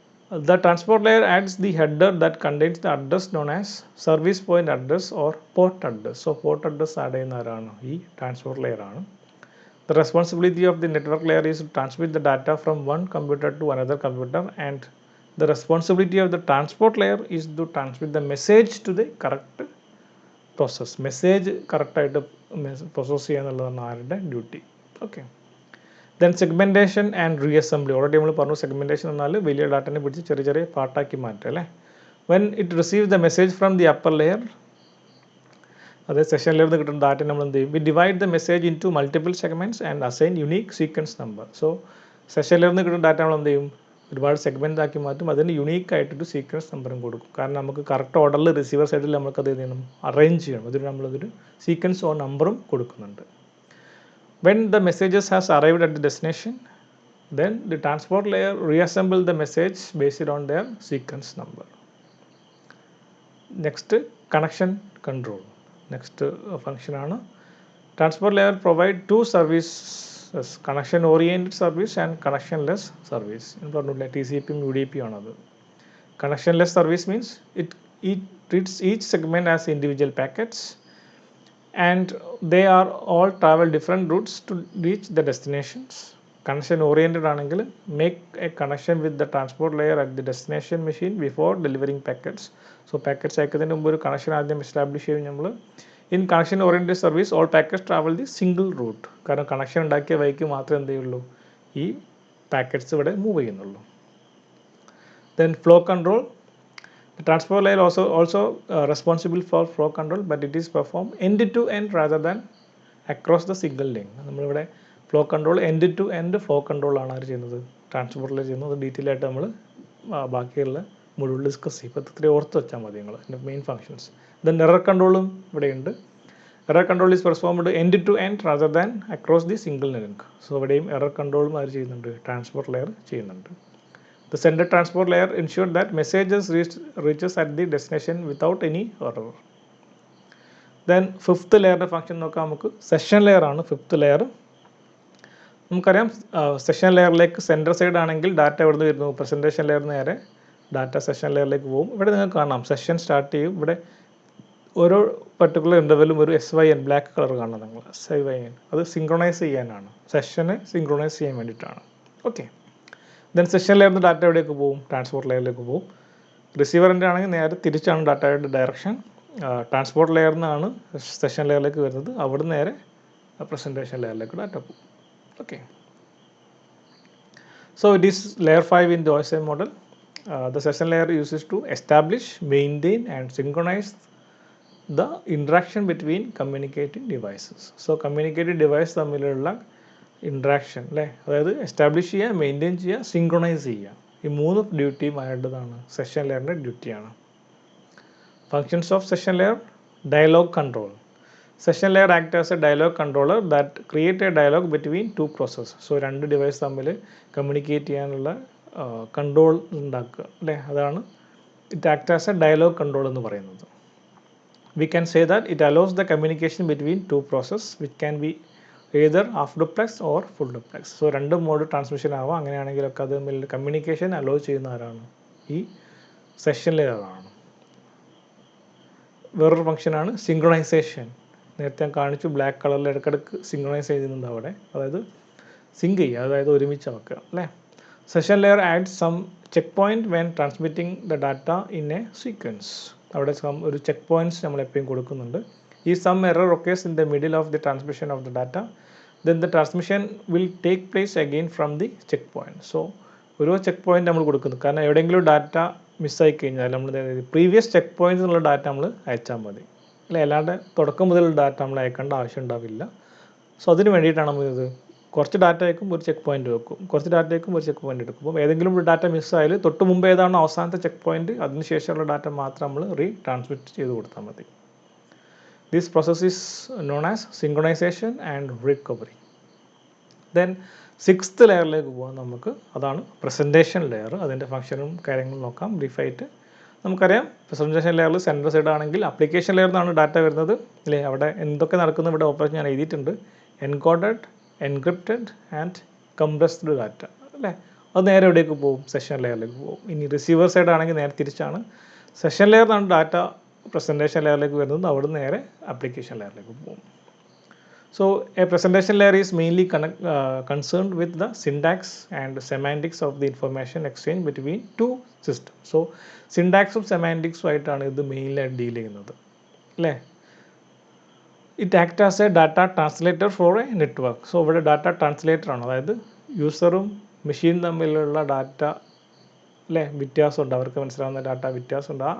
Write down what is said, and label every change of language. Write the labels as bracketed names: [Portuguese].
[English] The transport layer adds the header that contains the address known as service point address or port address. [Malayalam] So port address add ചെയ്യുന്നവരാണ് ഈ transport layer ആണ്. [English] The responsibility of the network layer is to transmit the data from one computer to another computer, and the responsibility of the transport layer is to transmit the message to the correct process. [Malayalam] Message correct ആയിട്ട് process ചെയ്യുക എന്നുള്ളതാണ് ആരുടെ duty. Okay. Then segmentation and റീഅസംബ്ലി. Already നമ്മൾ പറഞ്ഞു, segmentation എന്നാൽ വലിയ ഡാറ്റനെ പിടിച്ച് ചെറിയ ചെറിയ പാർട്ടാക്കി മാറ്റുക അല്ലേ. [English] when it receive the message from the upper layer, [Malayalam] അതായത് സെഷൻ ലെയറിൽ നിന്ന് കിട്ടുന്ന ഡാറ്റ നമ്മൾ എന്ത് ചെയ്യും, [English] We divide the message into multiple segments and assign unique sequence number. [Malayalam] So session ലെയറിൽ നിന്ന് കിട്ടുന്ന ഡാറ്റ നമ്മൾ എന്ത് ചെയ്യും, ഒരുപാട് സെഗ്മെൻ്റ് ആക്കി മാറ്റും, അതിന് യുണീക്ക് ആയിട്ടൊരു സീക്വൻസ് നമ്പറും കൊടുക്കും. കാരണം നമുക്ക് കറക്റ്റ് ഓർഡറിൽ റിസീവർ സൈഡിൽ നമുക്കത് എന്ത് ചെയ്യണം, അറേഞ്ച് ചെയ്യണം. അതിന് നമ്മളതൊരു സീക്വൻസ് ഓർ നമ്പറും കൊടുക്കുന്നുണ്ട്. [English] When the messages has arrived at the destination, then the transport layer reassemble the message based on their sequence number. Next, connection control. Next function ആണ്. Transport layer provide two services, connection oriented service and connectionless service. [Malayalam] എന്ന് പറഞ്ഞില്ല, TCP UDP ആണത്. [English] Connectionless service means it treats each segment as individual packets, and they are all travel different routes to reach the destinations. Connection oriented ആണെങ്കിൽ make a connection with the transport layer at the destination machine before delivering packets. [Malayalam] So packets അയക്കുന്നതിന് മുമ്പ് ഒരു connection ആദ്യം establish ചെയ്യും നമ്മൾ. [English] In connection oriented service all packets travel the single route. [Malayalam] കാരണം connection ഉണ്ടാക്കിയ വഴിക്ക് മാത്രമേ എന്ത് ചെയ്യുള്ളൂ, ഈ പാക്കറ്റ്സ് ഇവിടെ മൂവ് ചെയ്യുന്നുള്ളൂ. [English] Then flow control. The transport layer also responsible for flow control, but it is performed end to end rather than across the single link. [Malayalam] നമ്മളിവിടെ flow control end to end flow control ആണ് അവർ ചെയ്യുന്നത്, transport layer ചെയ്യുന്നത്. അത് detail ആയിട്ട് നമ്മൾ ബാക്കിയുള്ള മുഴുവൻ discuss ചെയ്യും. ഇപ്പോൾ ഇത്രയും ഓർത്ത് വെച്ചാൽ മതി നിങ്ങൾ അതിൻ്റെ മെയിൻ ഫങ്ഷൻസ്. ദെൻ എറർ കൺട്രോളും ഇവിടെയുണ്ട്. [English] Error control is performed end to end rather than across the single link. [Malayalam] So ഇവിടെയും എറർ കൺട്രോളും അവർ ചെയ്യുന്നുണ്ട്, ട്രാൻസ്പോർട്ട് ലെയർ ചെയ്യുന്നുണ്ട്. [English] The sender transport layer ensures that messages reaches at the destination without any error. Then fifth layer function [Malayalam] നോക്കാം നമുക്ക്. Session layer ആണ് fifth layer. നമുക്കറിയാം session ലെയറിലേക്ക് centre side ആണെങ്കിൽ data എവിടെ നിന്ന് വരുന്നു, പ്രസൻറ്റേഷൻ ലെയർ നേരെ ഡാറ്റ സെഷൻ ലെയറിലേക്ക് പോകും. ഇവിടെ നിങ്ങൾക്ക് കാണാം സെഷൻ സ്റ്റാർട്ട് ചെയ്യും. ഇവിടെ ഓരോ പർട്ടിക്കുലർ ഇൻ്റർവെല്ലും ഒരു SYN ബ്ലാക്ക് കളർ കാണാം നിങ്ങൾ, SYN. അത് സിങ്ക്രണൈസ് ചെയ്യാനാണ്, സെഷന് സിങ്ക്രണൈസ് ചെയ്യാൻ വേണ്ടിയിട്ടാണ്. ഓക്കെ. ദെൻ സെഷൻ ലെയറിൽ നിന്ന് ഡാറ്റ എവിടേക്ക് പോകും, ട്രാൻസ്പോർട്ട് ലെയറിലേക്ക് പോകും. റിസീവറിൻ്റെ ആണെങ്കിൽ നേരെ തിരിച്ചാണ് ഡാറ്റയുടെ ഡയറക്ഷൻ. ട്രാൻസ്പോർട്ട് ലെയറിൽ നിന്നാണ് സെഷൻ ലെയറിലേക്ക് വരുന്നത്, അവിടെ നേരെ പ്രസൻറ്റേഷൻ ലെയറിലേക്ക് ഡാറ്റ പോകും. Okay. [English] So it is layer 5 in the OSI model. The session layer uses to establish, maintain and synchronize the interaction between communicating devices. [Malayalam] So communicating device തമ്മിലുള്ള interaction അല്ലേ, അതായത് establish ചെയ്യുക, maintain ചെയ്യുക, synchronise ചെയ്യുക. ഈ മൂന്ന് ഡ്യൂട്ടിയും ആയിട്ടതാണ് session ലെയറിൻ്റെ ഡ്യൂട്ടിയാണ്. [English] Functions of session layer. [Malayalam] Dialogue control. [English] Session layer act as a dialogue controller that create a dialogue between two process. [Malayalam] So രണ്ട് ഡിവൈസ് തമ്മിൽ കമ്മ്യൂണിക്കേറ്റ് ചെയ്യാനുള്ള കൺട്രോൾ ഉണ്ടാക്കുക അല്ലേ, അതാണ് [English] it act as a dialogue control [Malayalam] എന്ന് പറയുന്നത്. [English] We can say that it allows the communication between two process which can be either half duplex or full duplex. [Malayalam] So രണ്ട് mode transmission ആവാം. അങ്ങനെയാണെങ്കിലൊക്കെ അത് തമ്മിൽ കമ്മ്യൂണിക്കേഷൻ അലോ ചെയ്യുന്ന ആരാണ്, ഈ session ലെയറാണ്. വേറൊരു ഫംഗ്ഷനാണ് സിങ്ക്രണൈസേഷൻ. നേരത്തെ ഞാൻ കാണിച്ചു, ബ്ലാക്ക് കളറിൽ ഇടയ്ക്കിടയ്ക്ക് സിങ്ക്രണൈസ് ചെയ്യുന്നുണ്ട് അവിടെ, അതായത് സിങ്ക് ചെയ്യുക, അതായത് ഒരുമിച്ച് വെക്കുക അല്ലേ. [English] Session layer add some check point when transmitting the data in a sequence. [Malayalam] അവിടെ ഒരു ചെക്ക് പോയിൻറ്റ്സ് നമ്മൾ എപ്പോഴും കൊടുക്കുന്നുണ്ട്. [English] If some error occurs in the middle of the transmission of the data, then the transmission will take place again from the checkpoint. [Malayalam] So ഓരോ check point നമ്മൾ കൊടുക്കുന്നു, കാരണം എവിടെയെങ്കിലും ഡാറ്റ മിസ്സായി കഴിഞ്ഞാൽ നമ്മൾ പ്രീവിയസ് ചെക്ക് പോയിൻറ്റ്സ് എന്നുള്ള ഡാറ്റ നമ്മൾ അയച്ചാൽ മതി അല്ലേ, അല്ലാണ്ട് തുടക്കം മുതലുള്ള ഡാറ്റ നമ്മൾ അയക്കേണ്ട ആവശ്യം ഉണ്ടാവില്ല. സോ അതിന് വേണ്ടിയിട്ടാണ് നമ്മൾ ഇത് കുറച്ച് ഡാറ്റ അയക്കും, ഒരു ചെക്ക് പോയിൻ്റ് വെക്കും, കുറച്ച് ഡാറ്റ അയക്കും, ഒരു ചെക്ക് പോയിൻ്റ് എടുക്കും. അപ്പോൾ ഏതെങ്കിലും ഒരു ഡാറ്റ മിസ്സായാൽ തൊട്ട് മുമ്പ് ഏതാണോ അവസാനത്തെ ചെക്ക് പോയിൻറ്റ് അതിന് ശേഷമുള്ള ഡാറ്റ മാത്രം നമ്മൾ ട്രാൻസ്മിറ്റ് ചെയ്ത് കൊടുത്താൽ മതി. [English] This process is known as synchronization and recovery. [Malayalam] Then sixth ലെയറിലേക്ക് പോകാൻ നമുക്ക്, അതാണ് പ്രസൻറ്റേഷൻ ലെയർ. അതിൻ്റെ ഫംഗ്ഷനും കാര്യങ്ങളും നോക്കാം ബ്രീഫായിട്ട്. നമുക്കറിയാം പ്രസൻറ്റേഷൻ ലെയറിൽ സെൻറ്റർ സൈഡ് ആണെങ്കിൽ ആപ്ലിക്കേഷൻ ലെയറിൽ നിന്നാണ് ഡാറ്റ വരുന്നത് അല്ലേ. അവിടെ എന്തൊക്കെ നടക്കുന്ന ഇവിടെ ഓപ്പറേഷൻ ഞാൻ എഴുതിയിട്ടുണ്ട്. Encoded, encrypted and compressed data അല്ലേ. അത് നേരെ എവിടേക്ക് പോകും? സെഷൻ ലെയറിലേക്ക് പോകും. ഇനി റിസീവർ സൈഡ് ആണെങ്കിൽ നേരെ തിരിച്ചാണ്. സെഷൻ ലെയറിൽ നിന്നാണ് ഡാറ്റ പ്രസൻറ്റേഷൻ ലെയറിലേക്ക് വരുന്നത്, അവിടെ നിന്ന് നേരെ ആപ്ലിക്കേഷൻ ലെയറിലേക്ക് പോകും. [English] So a presentation layer is mainly concerned with the syntax and semantics of the information exchange between two systems. [Malayalam] So syntaxും സെമാൻറ്റിക്സും ആയിട്ടാണ് ഇത് മെയിനായിട്ട് ഡീൽ ചെയ്യുന്നത് അല്ലേ. [English] It act as a data translator for a network. [Malayalam] So ഇവിടെ data translator ആണ്, അതായത് യൂസറും മെഷീനും തമ്മിലുള്ള ഡാറ്റ അല്ലേ വ്യത്യാസമുണ്ട്, അവർക്ക് മനസ്സിലാവുന്ന ഡാറ്റ വ്യത്യാസമുണ്ട്.